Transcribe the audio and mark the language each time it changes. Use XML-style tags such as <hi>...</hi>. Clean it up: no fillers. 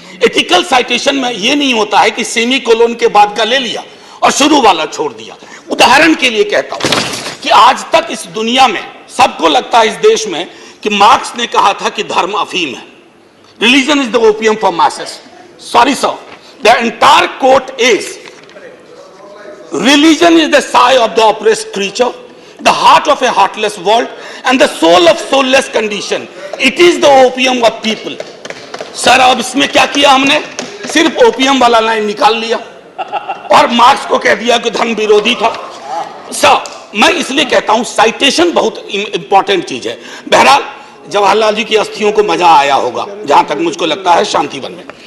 <hi>Ethical citation में यह नहीं होता है कि सेमी कोलोन के बाद का ले लिया और शुरू वाला छोड़ दिया। उदाहरण के लिए कहता हूं कि आज तक इस दुनिया में सबको लगता है इस देश में कि मार्क्स ने कहा था कि धर्म अफीम है,</hi> <en>Religion is the opium for masses. Sorry sir, the entire quote is, religion is the sigh of the oppressed creature, the heart of a heartless world, and the soul of soulless condition. It is the opium of people.</en> <hi>Sir अब इसमें क्या किया हमने? सिर्फ opium वाला line निकाल लिया और मार्क्स को कह दिया कि धर्म विरोधी था। सर मैं इसलिए कहता हूं साइटेशन बहुत इंपॉर्टेंट चीज है। बहरहाल जवाहरलाल जी की अस्थियों को मजा आया होगा, जहां तक मुझको लगता है शांतिवन में।</hi>